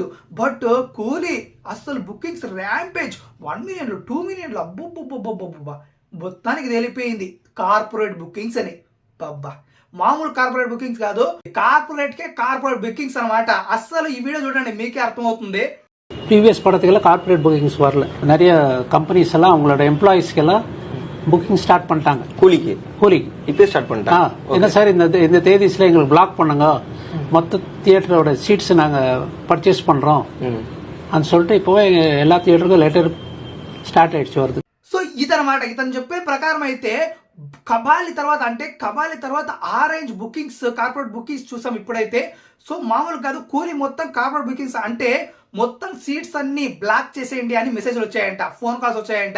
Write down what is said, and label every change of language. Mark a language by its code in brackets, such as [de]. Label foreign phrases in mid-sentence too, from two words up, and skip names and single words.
[te] బట్ కూలీ అస్సలు [en] bookings rampage [te] 1 మిలియన్లు 2 మిలియన్లు అబ్బుబ్బుబ్బుబ్బుబ్బా మొత్తానికి తెలిపోయింది [en] corporate bookings [te] అని. బాబ్బా మామూలు [en] corporate bookings [te] కాదు, [en] corporate bookings [te] అనమాట. అస్సలు ఈ వీడియో చూడండి మీకే அர்த்தமవుతుంది. [ta] ப்ரீவியஸ் படத்துக்கெல்லாம் [en] corporate bookings [ta] வரல. நிறைய கம்பெனிஸ் எல்லாம் அவங்களோட எம்ப்ளாயிஸ்க்கு எல்லாம் புக்கிங் ஸ்டார்ட் பண்ணிட்டாங்க. கூலிக்கு இப்போ ஸ்டார்ட் பண்ணிட்டாங்க. என்ன சார் இந்த தேதிஸ்ல எங்களுக்கு பிளாக் பண்ணுங்க, மொத்த தியேட்டரோட சீட்ஸ் நாங்க பர்ச்சேஸ் பண்றோம் అని சொல்லிட்டு இப்போ எல்லா தியேட்டருக்கும் [en] letter start [ta] అయ్యి வருது. [te] సో ఇదనమాట ఇతను చెప్పే ప్రకారం అయితే కబాలి తర్వాత [en] orange bookings corporate bookings [te] చూసాం ఇప్పుడైతే. సో మామూలు కాదు, కూలీ మొత్తం [en] corporate bookings [te] అంటే మొత్తం సీట్స్ అన్ని బ్లాక్ చేసేయండి అని మెసేజ్లు వచ్చాయంట, [en] phone calls [te] వచ్చాయంట.